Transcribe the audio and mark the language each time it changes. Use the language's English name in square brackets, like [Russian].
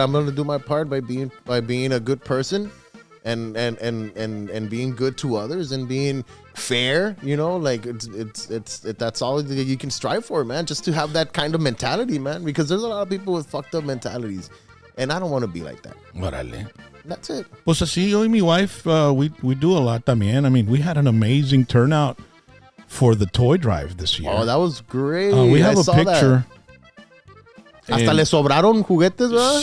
[English] I'm going to do my part by being a good person and being good to others and being fair, like it's that's all that you can strive for, man, just to have that kind of mentality, man, because there's a lot of people with fucked up mentalities and I don't want to be like that. [Spanish] Órale. [English] That's it. [Spanish] Pues así, yo y mi [English] wife, we do a lot [Spanish] también. [English] I mean, we had an amazing turnout for the toy drive this year. Oh, that was great. We have a picture. [Spanish] Hasta le sobraron juguetes, ¿verdad?